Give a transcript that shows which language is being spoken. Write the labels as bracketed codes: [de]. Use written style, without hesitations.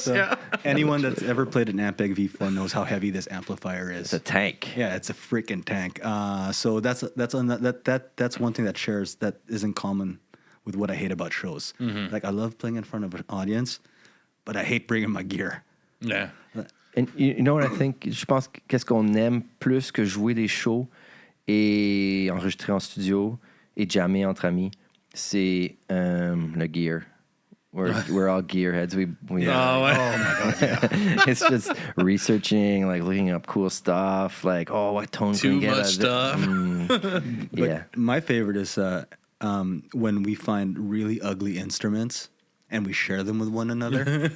[en] So anyone that's ever played an Ampeg V4 knows how heavy this amplifier is. It's a tank. Yeah, it's a freaking tank. So that's one thing that is in common with what I hate about shows. Mm-hmm. Like I love playing in front of an audience, but I hate bringing my gear. Yeah. And you know what I think? [fr] Je pense que qu'est-ce qu'on aime plus que jouer des shows et enregistrer en studio et jammer entre amis, c'est le gear. [en] We're all gearheads. We Oh, my God, yeah. it's just researching, like looking up cool stuff, like what tone can Too we get much out of stuff. yeah. My favorite is when we find really ugly instruments and we share them with one another.